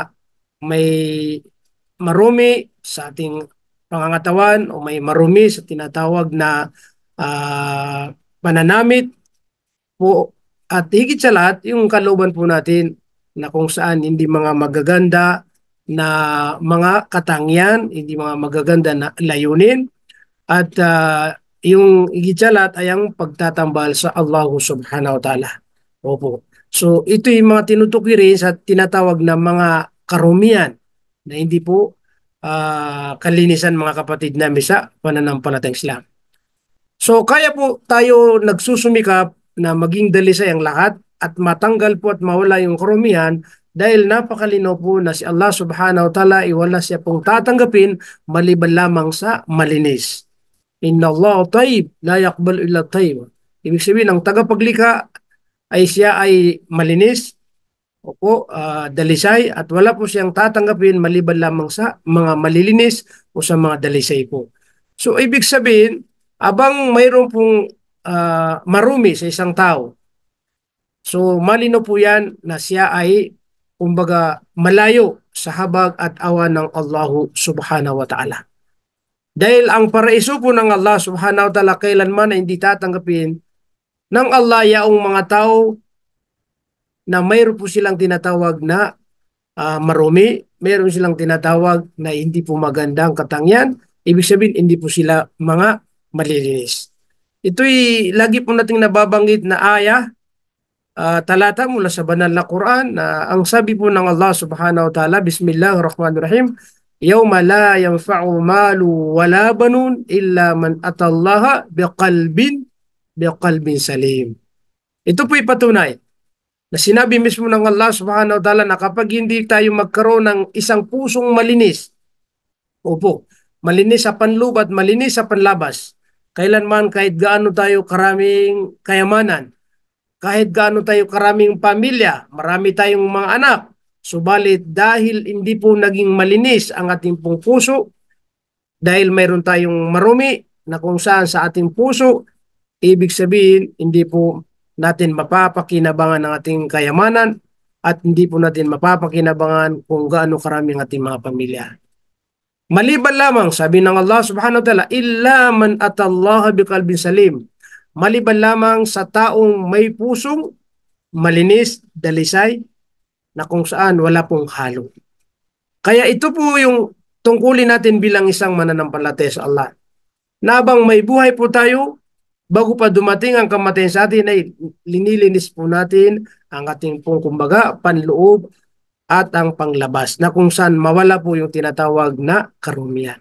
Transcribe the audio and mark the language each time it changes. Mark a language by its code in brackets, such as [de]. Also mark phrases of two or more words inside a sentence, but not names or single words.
[tl] may marumi sa ating pangangatawan o may marumi sa tinatawag na pananamit po, at higit sa lahat, yung kalooban po natin na kung saan hindi mga magaganda na mga katangian, hindi mga magaganda na layunin, at yung higit sa lahat ay ang pagtatambal sa Allah [ar] سبحانه وتعالى. [tl] Opo. So ito yung mga tinutukoy rin sa tinatawag na mga karumihan na hindi po kalinisan, mga kapatid namin sa pananampalatayang Islam. So kaya po tayo nagsusumikap na maging dalisay ang lahat at matanggal po at mawala yung karumihan, dahil napakalinaw po na si Allah [ar] سبحانه وتعالى [tl] ay wala siya pong tatanggapin maliban lamang sa malinis. [ar] إن الله طيب لا يقبل إلا طيب. [tl] Ibig sabihin, ang tagapaglikha ay siya ay malinis, Opo, dalisay at wala po siyang tatanggapin maliban lamang sa mga malilinis o sa mga dalisay po. So ibig sabihin, abang mayroon pong marumi sa isang tao, so malino po yan na siya ay kumbaga malayo sa habag at awa ng Allahu [ar] سبحانه وتعالى. [tl] Dahil ang paraiso po ng Allah [ar] سبحانه وتعالى [tl] kailanman ay hindi tatanggapin ng Allah yaong mga tao na mayroon po silang tinatawag na marumi, mayroon silang tinatawag na hindi po magandang katangian, ibig sabihin hindi po sila mga malilinis. Ito'y lagi po nating nababanggit na aya, talata mula sa banal na Quran na ang sabi po ng Allah [ar] سبحانه وتعالى, بسم الله الرحمن الرحيم يوم لا ينفع مال ولا بنون إلا من أتى الله بقلب سليم. [tl] Ito po'y patunay na sinabi mismo ng Allah [ar] سبحانه وتعالى [tl] na kapag hindi tayo magkaroon ng isang pusong malinis, opo, malinis sa panloob at malinis sa panlabas, kailanman kahit gaano tayo karaming kayamanan, kahit gaano tayo karaming pamilya, marami tayong mga anak, subalit dahil hindi po naging malinis ang ating pong puso, dahil mayroon tayong marumi na kung saan sa ating puso, ibig sabihin hindi po natin mapapakinabangan ang ating kayamanan at hindi po natin mapapakinabangan kung gaano karami ang ating mga pamilya. Maliban lamang, sabi ng Allah [ar] سبحانه وتعالى, إلا من أتى الله بقلب سليم. [tl] Maliban lamang sa taong may pusong malinis, dalisay, na kung saan wala pong halo. Kaya ito po yung tungkulin natin bilang isang mananampalataya sa Allah. Na habang may buhay po tayo, bago pa dumating ang kamatayan sa atin ay linilinis po natin ang ating pong kumbaga panloob at ang panglabas na kung saan mawala po yung tinatawag na karumihan.